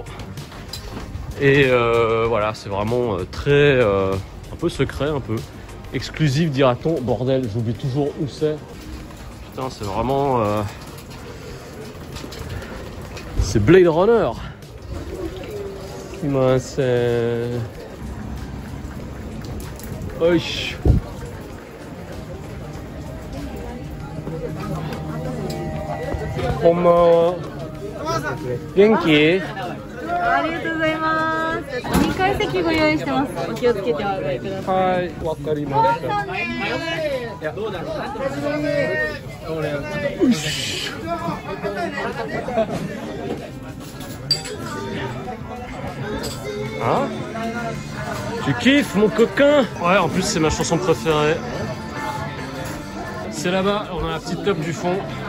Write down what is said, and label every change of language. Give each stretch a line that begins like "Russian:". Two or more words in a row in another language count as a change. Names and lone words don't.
French: Et voilà, c'est vraiment très un peu secret, un peu exclusif dira-t-on. Bordel, j'oublie toujours où c'est. Putain, c'est vraiment... C'est Blade Runner.
Japanese: すみません。おいっす. Konbanwa. Genki? ありがとうございます。2階席ご用意してます。お気をつけてお上りください。はい、わかりました。Hein?
French: Tu kiffes mon coquin? Ouais, en plus c'est ma chanson préférée. C'est là-bas, on a la petite top du fond.